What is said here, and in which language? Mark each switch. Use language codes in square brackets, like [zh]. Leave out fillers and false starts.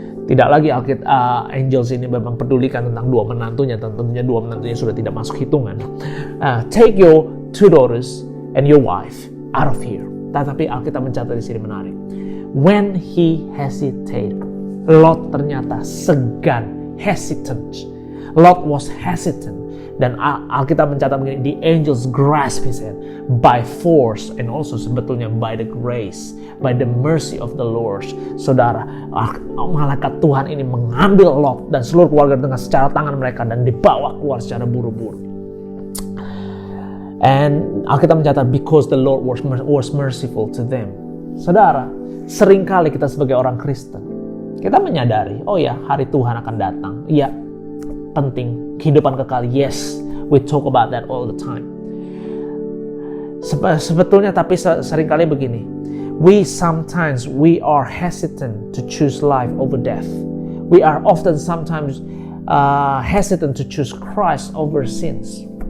[id] Tidak lagi angels ini memang pedulikan tentang 2 menantunya, tentunya 2 menantunya sudah tidak masuk hitungan. [en] Take your 2 daughters and your wife out of here. [id] Tetapi Alkitab mencatat di sini menarik. [en] When he hesitated, [id] Lot ternyata segan, hesitant. [en] Lot was hesitant. [id] Dan Alkitab mencatat begini, [en] the angels grasp his hand by force and also sebetulnya by the grace, by the mercy of the Lord. [id] Saudara, malaikat Tuhan ini mengambil Lot dan seluruh keluarga dengan secara tangan mereka dan dibawa keluar secara buru-buru. [en] And [id] Alkitab mencatat [en] because the Lord was merciful to them. [id] Saudara, seringkali kita sebagai orang Kristen, kita menyadari, oh ya, hari Tuhan akan datang. Iya, penting, kehidupan kekal, [en] yes, we talk about that all the time. [id] Sebetulnya tapi seringkali begini, [en] we are hesitant to choose life over death. We are often sometimes hesitant to choose Christ over sins.